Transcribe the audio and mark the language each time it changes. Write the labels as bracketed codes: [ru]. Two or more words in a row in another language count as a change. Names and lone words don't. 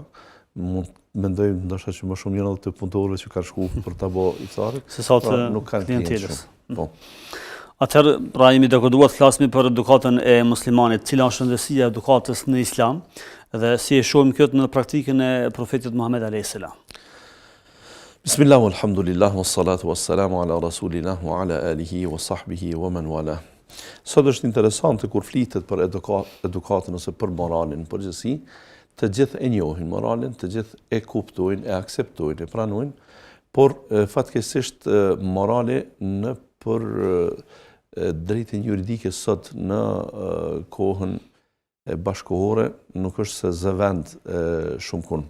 [sq] Mendoj ndoshta që më shumë janë edhe të punëtorëve që kanë shkuar për ta bërë iftarin, se sa të nuk kanë klientelës. Po. Atëherë, pra jemi dakorduar të flasim për edukatën e muslimanit, cila është rëndësia e edukatës në Islam dhe si e shohim këtë në praktikën e profetit Muhammed [ar] عليه السلام. بسم الله الحمد لله والصلاة والسلام على رسول الله وعلى آله وصحبه ومن والى. [sq] Sot është interesante kur flitet për edukatën ose për moralin në përgjithësi, të gjithë e njohin moralin, të gjithë e kuptojnë, e akseptojnë, e pranojnë, por fatkeqësisht morali në për drejtën juridike sot në kohën bashkëkohore nuk është se zëvend shumë kun.